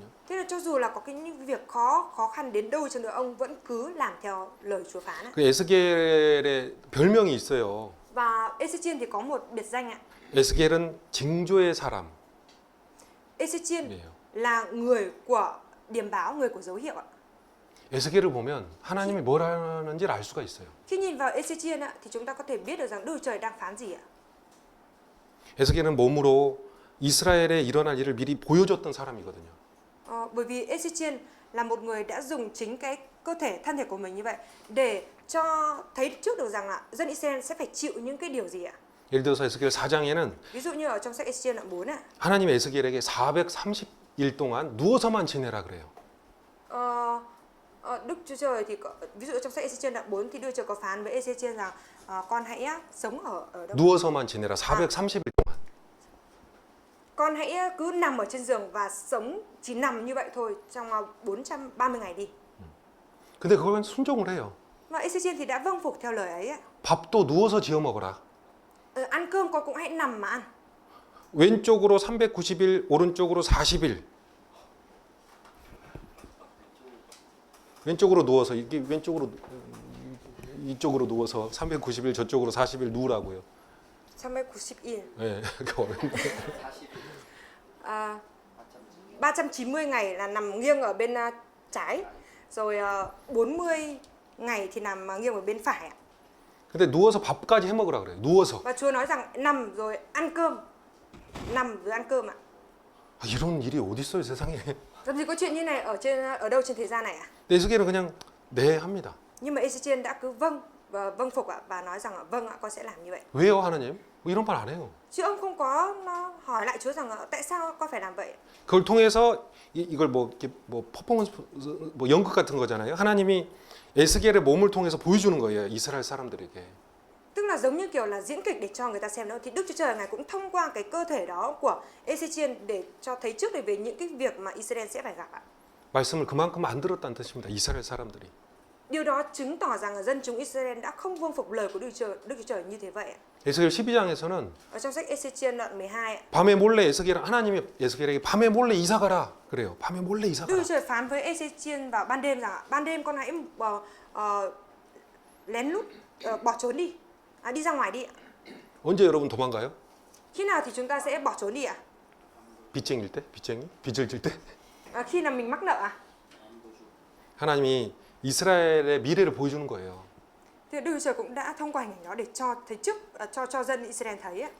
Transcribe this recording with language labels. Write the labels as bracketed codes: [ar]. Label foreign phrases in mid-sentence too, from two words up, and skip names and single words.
[vi] Thế là cho dù là có những việc khó khăn đến đâu chăng nữa ông vẫn cứ làm theo lời Chúa phán ạ. [ko] 그 에스겔의 별명이 있어요. [vi] Và Ê-xê-chiên thì có một biệt danh ạ. [ko] 에스겔은 징조의 사람. [vi] Ê-xê-chiên [ko] 이에요. [vi] là người của điềm báo, người của dấu hiệu ạ. [ko] 에스겔을 보면 하나님이 뭘 하는지를 알 수가 있어요. [vi] Khi nhìn vào Ê-xê-chiên ạ thì chúng ta có thể biết được rằng Đức Chúa Trời đang phán gì ạ. [ko] 에스겔은 몸으로 이스라엘에 일어날 일을 미리 보여줬던 사람이거든요. [vi] Bởi vì Ê-xê-chiên là một người đã dùng chính cái thân thể của mình như vậy để cho thấy trước được rằng là dân Israel sẽ phải chịu những cái điều gì ạ. [ko] 예를 들어서 에스겔 4장에는 [vi] Ví dụ như ở trong sách Ê-xê-chiên đoạn 4 ạ. [ko] 하나님이 에스겔에게 430일 동안 누워서만 지내라 그래요. [vi] Đức Chúa Trời thì ví dụ trong sách Ê-xê-chiên đoạn 4 thì Đức Chúa Trời có phán với Ê-xê-chiên rằng con hãy sống ở đâu? [ko] 누워서만 지내라 430일 동안. [vi] Con hãy cứ nằm ở trên giường và sống chỉ nằm như vậy thôi trong 430 ngày đi. [ko] 근데 그걸 순종을 해요. [vi] Và Ê-xê-chiên thì đã vâng phục theo lời ấy ạ. [ko] 밥도 누워서 지어 먹어라. [vi] Ăn cơm con cũng hãy nằm mà ăn. [ko] 왼쪽으로 390일, 오른쪽으로 40일. 왼쪽으로 누워서 이게 왼쪽으로 이쪽으로 누워서 390일 저쪽으로 40일 누우라고요. 390일. 네, 그 어려운데. [vi] 390 ngày là nằm nghiêng ở bên trái, rồi 40 ngày thì nằm nghiêng ở bên phải ạ. [ko] 근데 누워서 밥까지 해 먹으라 그래요. 누워서. [vi] Và Chúa nói rằng nằm rồi ăn cơm. Nằm rồi ăn cơm ạ. [ko] 이런 일이 어디 있어요, 세상에. [vi] Làm gì có chuyện như này ở đâu trên thế gian này ạ? [ko] 에스겔은 그냥 네 합니다. [vi] Nhưng mà Ê-xê-chiên đã cứ vâng phục ạ và nói rằng vâng ạ con sẽ làm như vậy. [ko] 왜요, 하나님? 뭐 이런 말 안 해요. [vi] Chứ ông không có hỏi lại Chúa rằng tại sao con phải làm vậy. [ko] 그걸 통해서 이걸 뭐 이렇게 뭐 퍼포먼스 뭐 연극 같은 거잖아요. 하나님이 에스겔의 몸을 통해서 보여주는 거예요. 이스라엘 사람들에게. [vi] Tức là giống như kiểu là diễn kịch để cho người ta xem nữa, thì Đức Chúa Trời Ngài cũng thông qua cái cơ thể đó của Ê-xê-chiên để cho thấy trước về những cái việc mà Israel sẽ phải gặp ạ. [ko] 말씀을 그만큼 안 들었다는 뜻입니다. 이스라엘 사람들이. [vi] Điều đó chứng tỏ rằng là dân chúng Israel đã không vâng phục lời của Đức Chúa Trời như thế vậy ạ. [ko] 에스겔 12장에서는 [vi] Ở trong sách Ê-xê-chiên đoạn 12 ạ, [ko] 밤에 몰래 하나님이 에스겔에게 밤에 몰래 이사 가라 그래요. 밤에 몰래 이사 [vi] Đức [ko] 가라. [vi] Chúa Trời phán với Ê-xê-chiên vào ban đêm rằng ban đêm con hãy lén lút bỏ trốn đi, đi ra ngoài đi ạ. [ko] 언제 여러분 도망가요? [vi] Khi nào thì chúng ta sẽ bỏ trốn đi ạ? [ko] 빚쟁일 때? 빚을 질 때? [vi] Khi nào mình mắc nợ à? [ko] 하나님이 이스라엘의 미래를 보여주는 거예요. [vi] Thì Đức Chúa Trời cũng đã thông qua hình ảnh đó để cho thấy trước cho dân Israel thấy ấy.